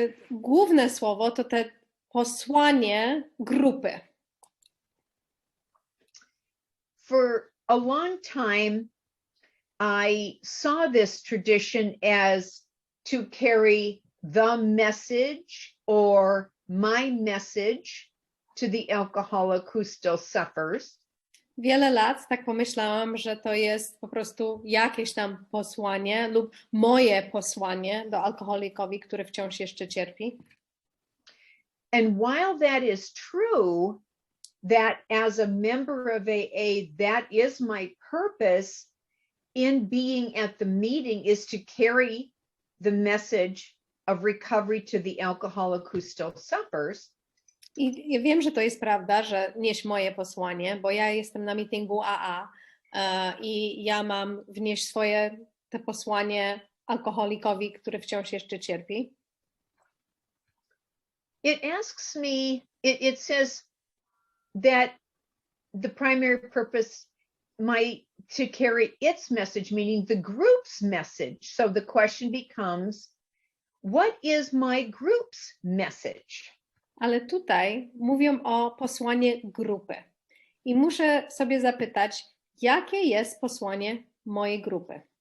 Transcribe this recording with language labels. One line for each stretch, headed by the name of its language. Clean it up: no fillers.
Polish: Główne słowo to te posłanie grupy.
English: For a long time, I saw this tradition as to carry the message or my message to the alcoholic who still suffers.
Polish: Wiele lat tak pomyślałam, że to jest po prostu jakieś tam posłanie lub moje posłanie do alkoholikowi, który wciąż jeszcze cierpi.
English: And while that is true, that as a member of AA, that is my purpose in being at the meeting, is to carry the message of recovery to the alcoholic who still suffers.
Polish: I ja wiem, że to jest prawda, że nieść moje posłanie, bo ja jestem na meetingu AA i ja mam wnieść swoje te posłanie alkoholikowi, który wciąż jeszcze cierpi.
English: it asks me, it says that the primary purpose might to carry its message, meaning the group's message. So the question becomes, what is my group's message?
Polish: Ale tutaj mówią o posłanie grupy. I muszę sobie zapytać, jakie jest posłanie mojej grupy?